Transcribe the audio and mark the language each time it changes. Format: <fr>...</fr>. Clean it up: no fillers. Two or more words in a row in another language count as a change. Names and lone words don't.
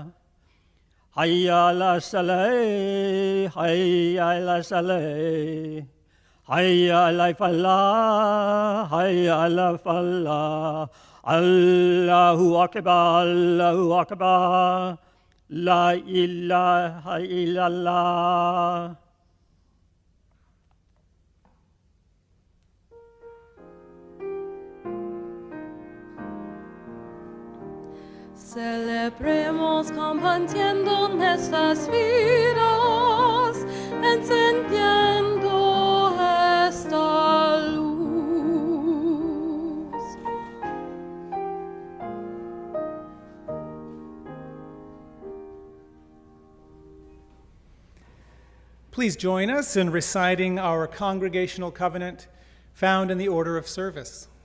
<ar>حي على الصلاة، حي على الصلاة. حي على الفلاح، حي على الفلاح. الله أكبر، الله أكبر، لا إله إلا الله.</ar> <es>Celebremos compartiendo nuestras vidas, encendiendo esta luz.</es> <en>Please join us in reciting our congregational covenant found in the order of service.</en>